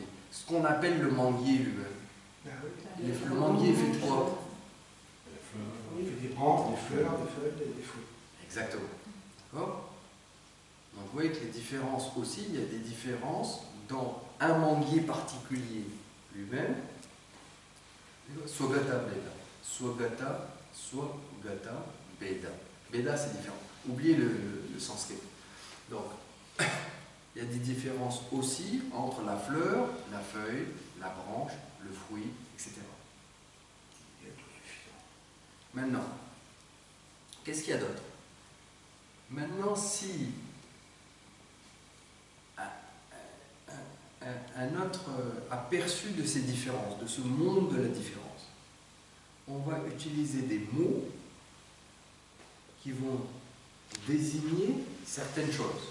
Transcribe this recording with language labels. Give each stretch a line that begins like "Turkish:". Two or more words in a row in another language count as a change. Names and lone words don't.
French: Ce qu'on appelle le manguier lui-même. Le manguier fait de quoi? Il fait des branches, des fleurs, des feuilles et des fruits. Exactement. D'accord? Donc vous voyez que les différences aussi, il y a des différences dans un manguier particulier lui-même.
Sanskrit: स्वगत भेद। स्वगत भेद.
French: Beda c'est différent. Oubliez le sanskrit. Donc, il y a des différences aussi entre la fleur, la feuille, la branche, le fruit, etc. Maintenant, qu'est-ce qu'il y a d'autre? Maintenant, si un autre aperçu de ces différences, de ce monde de la différence, on va utiliser des mots qui vont désigner certaines choses.